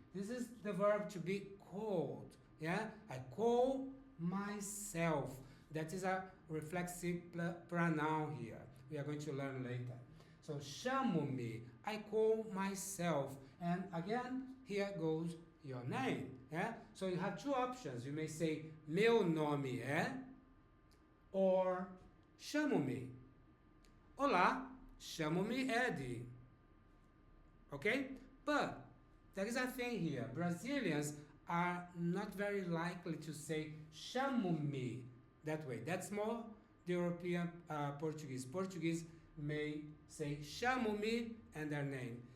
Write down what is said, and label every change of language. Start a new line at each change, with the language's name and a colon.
English: This is the verb to be called. Yeah? I call myself. That is a reflexive pronoun here. We are going to learn later. So chamo-me. I call myself. And again, here goes your name. Yeah? So you have two options. You may say
Portuguese: meu nome é
English: or chamo-me.
Portuguese: Olá, chamo-me Eddie. Okay?
English: But there is a thing here. Brazilians are not very likely to say chamo-me that way. That's more the European Portuguese. Portuguese may say chamo-me and their name.